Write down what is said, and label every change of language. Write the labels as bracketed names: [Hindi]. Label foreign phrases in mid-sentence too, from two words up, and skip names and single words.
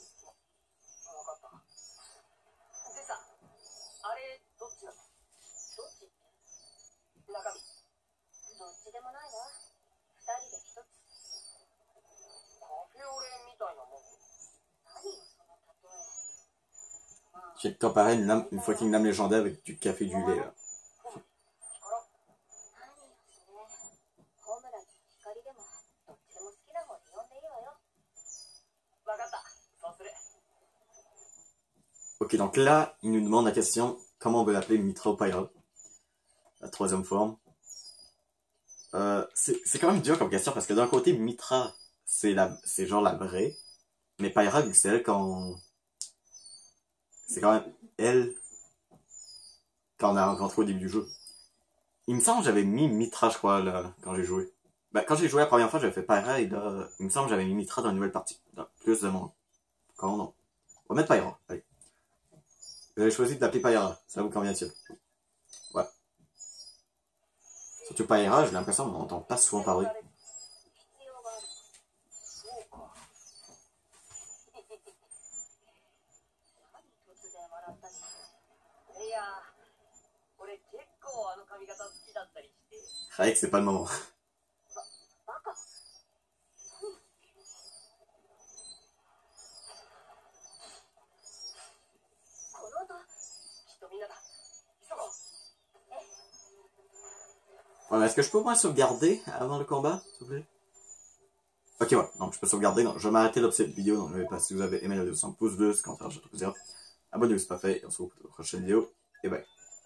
[Japanese] わかった。でさ、あれ、どっちなの？どっちって？中身。どっちでもないわ。二人で一つ。カフェオレみたいなもん。何よ、その例え。まあ、 [French] J'ai comparé une fucking lame légendaire avec du café du lait, là. [Japanese] 何よ、それ。ホムラに光でも、どっちでも好きな方に呼んでいいわよ。わかった。そうする。 [French] Ok, donc là, il nous demande la question, comment on veut l'appeler Mitra ou Pyra? La troisième forme. C'est quand même dur comme question, parce que d'un côté, Mitra, c'est genre la vraie, mais Pyra, vu que c'est elle c'est quand même elle quand on a rencontré au début du jeu. Il me semble que j'avais mis Mitra, je crois, là, quand j'ai joué. Ben, quand j'ai joué la première fois, j'avais fait Pyra, et là, il me semble que j'avais mis Mitra dans une nouvelle partie. Dans plus de monde. Comment non? On va mettre Pyra, allez. Vous avez choisi d'appeler Pyra, ça vous convient-il? Ouais. Surtout Pyra, j'ai l'impression qu'on n'entend pas souvent parler. [Japanese] 必要がある。そうか。何突然笑ったの？いや、俺結構あの髪型好きだったりして。 [French] Avec, c'est pas le moment. [Japanese] バカ。この音、きっとみんなだ。急ごう。 [French] Ouais, mais est-ce que je peux au moins sauvegarder avant le combat, s'il vous plaît? Ok, ouais, donc je peux sauvegarder, donc je vais m'arrêter là pour cette vidéo, donc n'oubliez pas, si vous avez aimé la vidéo, 100 pouces bleus, commentaire, je te plaisir. Abonnez-vous, c'est pas fait, et on se retrouve pour la prochaine vidéo, et bye.